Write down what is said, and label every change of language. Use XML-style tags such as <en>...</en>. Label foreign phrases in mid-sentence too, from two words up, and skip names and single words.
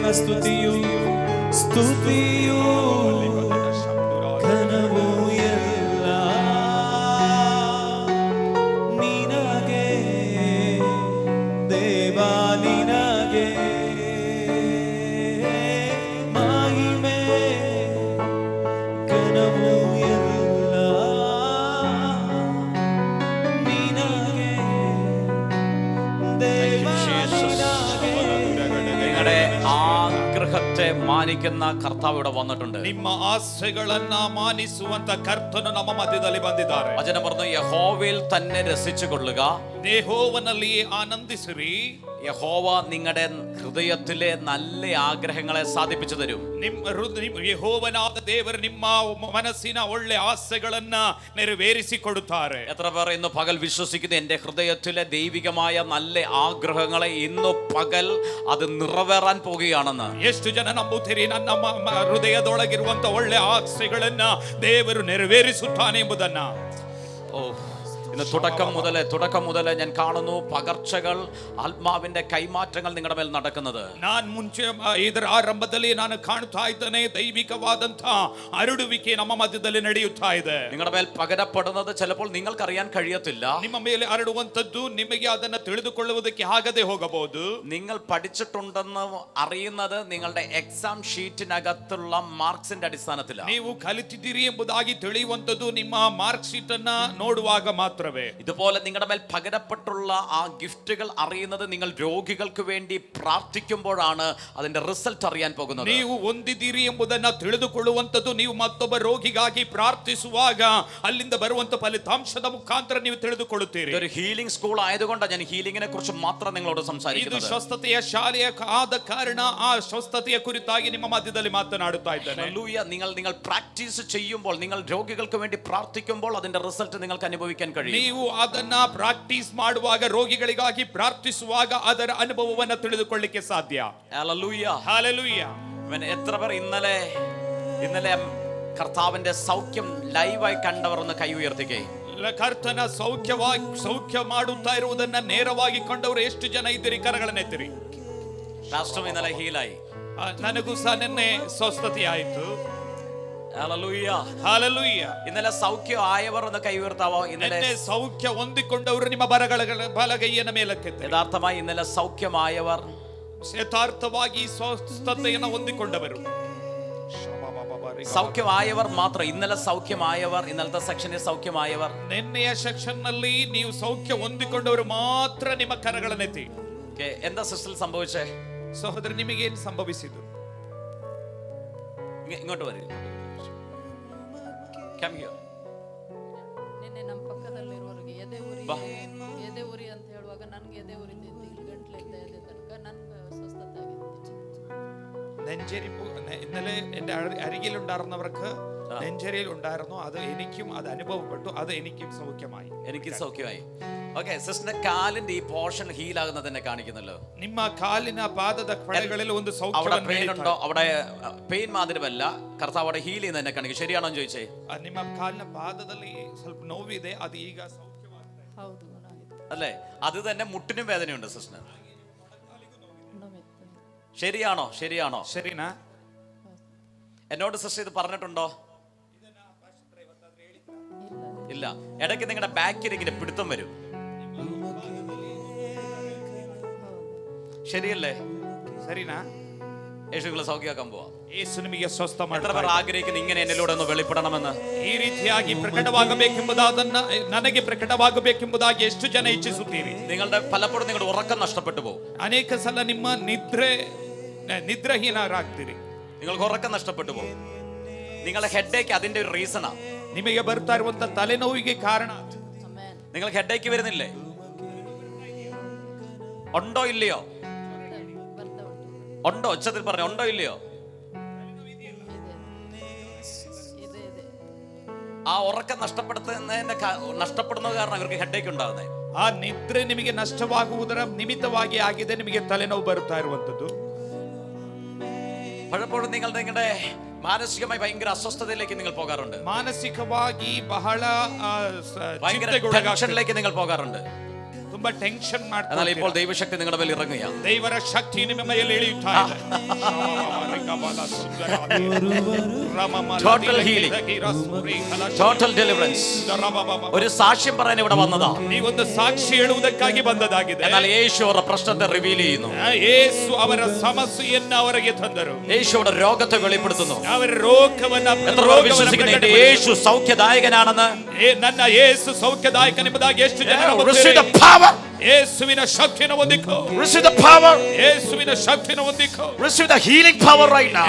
<kn>ಸ್ತುತಿಯು ಘನವು ಎಲ್ಲ ನಿನಗೆ ದೇವಾ ನಿನಗೆ ಮಹಿಮೆ ಘನವು ಎಲ್ಲ ನಿನಗೆ ದೇವಾ ನಿನಗೆ.</kn> <ml>നിങ്ങളുടെ ആഗ്രഹത്തെ മാനിക്കുന്ന കർത്താവ് ഇവിടെ വന്നിട്ടുണ്ട്.</ml> <kn>ನಿಮ್ಮ ಆಸೆಗಳನ್ನ ಮಾನಿಸುವಂತ ಕರ್ತನು ನಮ್ಮ ಮಧ್ಯದಲ್ಲಿ ಬಂದಿದ್ದಾರೆ.</kn> <ml>വചനം പറഞ്ഞു, യഹോവയിൽ തന്നെ രസിച്ചു കൊള്ളുക,</ml> <kn>ಯೆಹೋವನಲ್ಲಿ ಆನಂದಿಸಿರಿ.</kn> <ml>യഹോവ നിങ്ങളുടെ ഹൃദയത്തിലെ നല്ല ആഗ്രഹങ്ങളെ സാധിപ്പിച്ചു തരും.</ml> <kn>ಯೆಹೋವನಾದ ದೇವರು ನಿಮ್ಮ ಮನಸ್ಸಿನ ಒಳ್ಳೆ ಆಸೆಗಳನ್ನ ನೆರವೇರಿಸಿಕೊಡುತ್ತಾರೆ.</kn> <ml>എത്ര പേർ ഇന്ന് പകൽ വിശ്വസിക്കുന്നു എന്റെ ഹൃദയത്തിലെ ദൈവികമായ നല്ല ആഗ്രഹങ്ങളെ ഇന്ന് പകൽ അത് നിറവേറാൻ പോകുകയാണെന്ന്?</ml> <kn>ಎಷ್ಟು ಜನ ನಂಬುತ್ತೀರಿ ನನ್ನ ಹೃದಯದೊಳಗಿರುವಂತ ಒಳ್ಳೆ ಆಸೆಗಳನ್ನ ದೇವರು ನೆರವೇರಿಸುತ್ತಾನೆ ಎಂಬುದನ್ನ?</kn> <ml>ഓ, ഇന്ന് തുടക്കം മുതലേ ഞാൻ കാണുന്നു പകർച്ചകൾ, ആത്മാവിന്റെ കൈമാറ്റങ്ങൾ നിങ്ങളുടെ മേൽ നടക്കുന്നത്.</ml> <kn>ನಾನು ಮುಂಚೆ ಇದರ ಆರಂಭದಲ್ಲಿ ನಾನು ಕಾಣುತ್ತಾ ಇದ್ದೇನೆ, ದೈವಿಕವಾದಂತ ಹರಡುವಿಕೆ ನಮ್ಮ ಮಧ್ಯದಲ್ಲಿ ನಡೆಯುತ್ತಾ ಇದೆ.</kn> <ml>നിങ്ങളുടെ മേൽ പകരപ്പെടുന്നത് ചിലപ്പോൾ നിങ്ങൾക്കറിയാൻ കഴിയത്തില്ല.</ml> <kn>ನಿಮ್ಮ ಮೇಲೆ ಹರಡುವಂತದ್ದು ನಿಮಗೆ ಅದನ್ನ ತಿಳಿದುಕೊಳ್ಳುವುದಕ್ಕೆ ಆಗದೆ ಹೋಗಬಹುದು.</kn> <ml>നിങ്ങൾ പഠിച്ചിട്ടുണ്ടെന്ന് അറിയുന്നത് നിങ്ങളുടെ എക്സാം ഷീറ്റിനകത്തുള്ള മാർക്സിന്റെ അടിസ്ഥാനത്തിലാണ്.</ml> <kn>ನೀವು ಕಲಿತಿದ್ದೀರಿ ಎಂಬುದಾಗಿ ತಿಳಿಯುವಂತದ್ದು ನಿಮ್ಮ</kn> <en>mark sheet</en> <kn>ಅನ್ನ ನೋಡುವಾಗ ಮಾತ್ರವೇ.</kn> <ml>ഇതുപോലെ നിങ്ങളുടെ മേൽ പകരപ്പെട്ടുള്ള ആ ഗിഫ്റ്റുകൾ അറിയുന്നത് നിങ്ങൾ രോഗികൾക്ക് വേണ്ടി പ്രാർത്ഥിക്കുമ്പോഴാണ് അതിന്റെ റിസൾട്ട് അറിയാൻ പോകുന്നത്.</ml> <kn>ನೀವು ಹೊಂದಿದ್ದೀರಿ ಎಂಬುದನ್ನ ತಿಳಿದುಕೊಳ್ಳುವಂತದ್ದು ನೀವು ಮತ್ತೊಬ್ಬ ರೋಗಿಗಾಗಿ ಪ್ರಾರ್ಥಿಸುವಾಗ ಅಲ್ಲಿಂದ ಬರುವಂತ ಫಲಿತಾಂಶದ ಮುಖಾಂತರ ನೀವು ತಿಳಿದುಕೊಳ್ಳುತ್ತೀರಿ.</kn> <ml>ഇതൊരു</ml> <en>healing school</en> <ml>ആയതുകൊണ്ടാണ് ഞാൻ ഹീലിംഗിനെ കുറിച്ച് മാത്രം നിങ്ങളോട് സംസാരിക്കുന്നത്.</ml> <kn>ಇದು ಸ್ವಸ್ಥತೆಯ ಶಾಲೆಯ ಆದ ಕಾರಣ ಆ ಸ್ವಸ್ಥತೆಯ ಕುರಿತಾಗಿ ನಿಮ್ಮ ಮಧ್ಯದಲ್ಲಿ ಮಾತನಾಡುತ್ತಾ ಇದ್ದೇನೆ.</kn> <ml>ഹല്ലേലൂയ. നിങ്ങൾ പ്രാക്ടീസ് ചെയ്യുമ്പോൾ, നിങ്ങൾ രോഗികൾക്ക് വേണ്ടി പ്രാർത്ഥിക്കുമ്പോൾ അതിന്റെ റിസൾട്ട് നിങ്ങൾക്ക് അനുഭവിക്കാൻ കഴിയും. കഴിയും.</ml> <kn>ನೀವು ಅದನ್ನ ಪ್ರಾಕ್ಟೀಸ್ ಮಾಡುವಾಗ, ರೋಗಿಗಳಿಗಾಗಿ ಪ್ರಾರ್ಥಿಸುವಾಗ ಅದರ ಅನುಭವವನ್ನು ತಿಳಿದುಕೊಳ್ಳಿಕ್ಕೆ ಸಾಧ್ಯ. Hallelujah. Hallelujah.</kn> <ml>എത്ര പേർ ഇന്നലെ കർത്താവിന്റെ സൗഖ്യം ലൈവായി കണ്ടവർ ഒന്ന് കൈ ഉയർത്തിക്കേ.</ml> <kn>ಕರ್ತನ ಸೌಖ್ಯ ಮಾಡುತ್ತಾ ಇರುವುದನ್ನ ನೇರವಾಗಿ ಕಂಡವರು ಎಷ್ಟು ಜನ ಇದ್ದೀರಿ? ಕರಗಳನ್ನೆತ್ತಿರಿ.</kn> <ml>രാഷ്ട്രം ഇന്നലെ ഹീലായി.</ml> <kn>ನನಗೂ ಸಹ ನಿನ್ನೆ ಸ್ವಸ್ಥತೆ ಆಯಿತು. Hallelujah. Hallelujah.</kn> <ml>ഇന്നലെ സൗഖ്യം ആയവർ ഒന്ന് കൈ ഉയർത്താവോ?</ml> <kn>ನಿನ್ನೆ ಸೌಖ್ಯ ಹೊಂದಿಕೊಂಡವರು ನಿಮ್ಮ ಬಲಗೈಯನ್ನು ಮೇಲಕ್ಕೆತ್ತಿ.</kn> <ml>യഥാർത്ഥമായി ഇന്നലെ സൗഖ്യമായവർ,</ml> <kn>ಯಥಾರ್ಥವಾಗಿ ಸ್ವಸ್ಥತೆಯನ್ನು ಹೊಂದಿಕೊಂಡವರು,</kn> <ml>സൗഖ്യമായവർ മാത്രം. ഇന്നലെ സൗഖ്യമായവർ, ഇന്നലത്തെ സെക്ഷനിൽ സൗഖ്യമായവർ,</ml> <kn>ನಿನ್ನೆಯ ಸೆಕ್ಷನ್ ನಲ್ಲಿ ನೀವು ಸೌಖ್ಯ ಹೊಂದಿಕೊಂಡವರು ಮಾತ್ರ ನಿಮ್ಮ ಕರಗಳನ್ನೆತ್ತಿ.</kn> <ml>എന്താ സിസ്റ്റർ സംഭവിച്ചേ?</ml> <kn>ಸಹೋದರ, ನಿಮಗೇನು ಸಂಭವಿಸಿತು?</kn> <ml>ഇങ്ങോട്ട് വരും.</ml> <kn>ನಿನ್ನೆ ನಮ್ಮ ಪಕ್ಕದಲ್ಲಿರುವವರಿಗೆ ಎದೆ ಉರಿ ಅಂತ ಹೇಳುವಾಗ ನನಗೆ ಎದೆ ಉರಿದಿತ್ತು. ಇಲ್ಲಿ ಗಂಟ್ಲಿಂದ ಎದೆ ತನಕ ನನಗೆ ಸ್ವಸ್ಥತೆ ಆಗಿತ್ತು.</kn> <ml>ഇന്നലെ എന്റെ അരികിലുണ്ടായിരുന്നവർക്ക് നെഞ്ചരിയിൽ ഉണ്ടായിരുന്നു. അത് എനിക്കും അത് അനുഭവപ്പെട്ടു. അത് എനിക്കും സൗഖ്യമായി. എനിക്ക് സൗഖ്യമായി. ഓക്കെ, സിസ്റ്ററിന്റെ കാലിന്റെ ഈ</ml> <en>portion heal</en> <ml>ആകുന്നത് തന്നെ കാണിക്കുന്നല്ലോ.</ml> <kn>ನಿಮ್ಮ ಕಾಲಿನ ಪಾದದ ಕಡೆಗಳಲ್ಲಿ ಒಂದು ಸೌಖ್ಯ.</kn> <ml>അവിടെ പെയിൻ ഉണ്ടോ? അവിടെ പെയിൻ മാതിരിയല്ല, കർത്താവ് അവിടെ ഹീൽ ചെയ്യുന്നത് തന്നെ കാണിക്കും. ശരിയാണോ എന്ന് ചോദിച്ചേ?</ml> <kn>ನಿಮ್ಮ ಕಾಲಿನ ಪಾದದಲ್ಲಿ ಸ್ವಲ್ಪ ನೋವಿದೆ, ಅದು ಈಗ ಸೌಖ್ಯವಾಗಿದೆ. ಹೌದು,</kn> <ml>അല്ലേ? അത് തന്നെ മുട്ടിനും വേദനയുണ്ട് സിസ്റ്റർ.</ml> <kn>ನೋವಿತ್ತು.</kn> <ml>ശരിയാണോ? ശരിയാണോ?</ml> <kn>ಸರಿನಾ?</kn> <ml>എന്നോട് സിസ്റ്റർ ഇത് പറഞ്ഞിട്ടുണ്ടോ? ഇല്ല. ഇടയ്ക്ക് നിങ്ങളുടെ ബാക്കിൽ ഇങ്ങനെ പിടുത്തം വരും. ശരിയല്ലേ?</ml> <kn>ಸರಿನಾ?</kn> <ml>യേശുക്കളെ സൗഖ്യമാക്കാൻ പോവാം.</ml> <kn>ಯೇಸು ನಿಮಗೆ ಸ್ವಸ್ಥ</kn> <ml>എത്ര പേർ</ml> <kn>ಮಾಡ್ತಾರೆ?</kn> <ml>ആഗ്രഹിക്കുന്നു ഇങ്ങനെ എന്നിലൂടെ ഒന്ന് വെളിപ്പെടണമെന്ന്?</ml> <kn>ಈ ರೀತಿಯಾಗಿ ಪ್ರಕಟವಾಗಬೇಕೆಂಬುದಾದನ್ನ ನನಗೆ ಪ್ರಕಟವಾಗಬೇಕೆಂಬುದಾಗಿ ಎಷ್ಟು ಜನ ಇಚ್ಛಿಸುತ್ತೀರಿ?</kn> <ml>നിങ്ങളുടെ പലപ്പോഴും നിങ്ങളുടെ ഉറക്കം നഷ്ടപ്പെട്ടു പോകും.</ml> <kn>ಅನೇಕ ಸಲ ನಿಮ್ಮ ನಿದ್ರಾಹೀನರಾಗ್ತೀರಿ.</kn> <ml>നിങ്ങൾക്ക് ഉറക്കം നഷ്ടപ്പെട്ടു പോകും. നിങ്ങളുടെ ഹെഡേക്ക് അതിന്റെ ഒരു റീസണാ.</ml> <kn>ನಿಮಗೆ ಬರ್ತಾ ಇರುವಂತ ತಲೆನೋವಿಗೆ ಕಾರಣ. ಆಮೆನ್.</kn> <ml>നിങ്ങൾക്ക് ഹെഡേക്ക് വരുന്നില്ലേ? ഉണ്ടോ ഇല്ലയോ?</ml> <kn>ಬರ್ತಾ ಉಂಟು.</kn> <ml>ഉണ്ടോ? ഉച്ചത്തിൽ പറഞ്ഞു, ഉണ്ടോ ഇല്ലയോ?</ml> <kn>ಇದೆ.</kn> <ml>ആ ഉറക്കം നഷ്ടപ്പെടുന്നത് കാരണം ഇവർക്ക് ഹെഡേക്ക് ഉണ്ടാകുന്നത്.</ml> <kn>ಆ ನಿದ್ರೆ ನಿಮಗೆ ನಷ್ಟವಾಗುವುದರ ನಿಮಿತ್ತವಾಗಿ ಆಗಿದೆ ನಿಮಗೆ ತಲೆನೋವು ಬರುತ್ತಾ ಇರುವಂತದ್ದು.</kn> <ml>പലപ്പോഴും നിങ്ങളുടെ മാനസികമായി ഭയങ്കര അസ്വസ്ഥതയിലേക്ക് നിങ്ങൾ പോകാറുണ്ട്.</ml> <kn>ಮಾನಸಿಕವಾಗಿ ಬಹಳ</kn> <ml>ഭയങ്കര ടെൻഷനിലേക്ക് നിങ്ങൾ പോകാറുണ്ട്.</ml> <kn>ತುಂಬಾ ಟೆನ್ಷನ್ ಮಾಡ್ತಾ</kn> <ml>എന്നാൽ ഇപ്പോൾ ദൈവശക്തി നിങ്ങളുടെ മേൽ ഇറങ്ങുകയാണ്.</ml> <kn>ದೇವರ ಶಕ್ತಿ ನಿಮ್ಮ ಮೇಲೆ ಇಳಿಯುತ್ತಾ ಇದೆ.</kn> <en>Total healing, total deliverance.</en> <ml>ഒരു സാക്ഷ്യം പറയാൻ ഇവിടെ വന്നതാ.</ml> <kn>ನೀವೊಂದು ಸಾಕ್ಷಿ ಹೇಳುವುದಕ್ಕಾಗಿ ಬಂದದಾಗಿದೆ.</kn> <ml>എന്നാൽ യേശു അവരുടെ പ്രശ്നത്തെ റിവീൽ ചെയ്യുന്നു.</ml> <kn>ಯೇಸು ಅವರ ಸಮಸ್ಯೆಯನ್ನು ಅವರಿಗೆ ತಂದರು.</kn> <ml>യേശു അവരുടെ രോഗത്തെ വെളിപ്പെടുത്തുന്നു.</ml> <kn>ಅವರ ರೋಗವನ್ನು</kn> <ml>എത്ര പേർ വിശ്വസിക്കുന്നു യേശു സൗഖ്യദായകനാണെന്ന്?</ml> <kn>ನನ್ನ ಯೇಸು ಸೌಖ್ಯದಾಯಕನೆಂಬುದಾಗಿ ಎಷ್ಟು ಜನ</kn> <en>Receive the power.</en> <kn>ಯೇಸುವಿನ ಶಕ್ತಿಯನ್ನು ಹೊಂದಿಕೋ.</kn> <en>Receive the power.</en> <kn>ಯೇಸುವಿನ ಶಕ್ತಿಯನ್ನು ಹೊಂದಿಕೋ.</kn> <en>Receive the healing power right now.</en>